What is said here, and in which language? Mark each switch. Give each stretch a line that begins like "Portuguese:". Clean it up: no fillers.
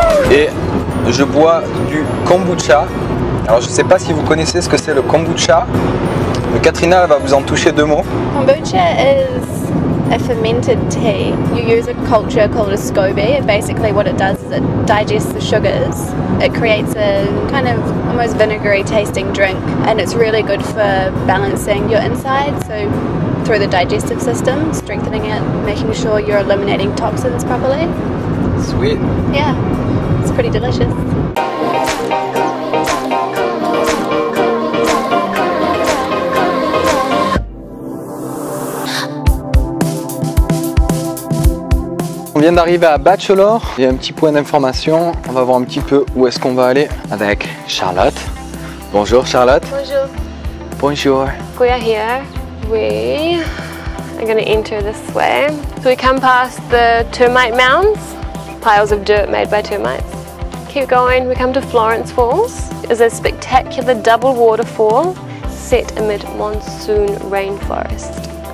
French: Et je bois du kombucha. Alors, je ne sais pas si vous connaissez ce que c'est le kombucha. Mais Katrina va vous en toucher deux mots.
English: Kombucha is a fermented tea. You use a culture called a SCOBY, and basically what it does is it digests the sugars. It creates a kind of almost vinegary tasting drink, and it's really good for balancing your insides, so through the digestive system, strengthening it, making sure you're eliminating toxins properly. Sweet. Yeah, it's pretty delicious.
French: On vient d'arriver à Bachelor, il y a un petit point d'information, on va voir un petit peu où est-ce qu'on va aller avec Charlotte. Bonjour Charlotte. Bonjour. Bonjour.
English: We are here. We are going to enter this way. So we come past the termite mounds, piles of dirt made by termites. Keep going, we come to Florence Falls. It's a spectacular double waterfall set amid monsoon rainforest.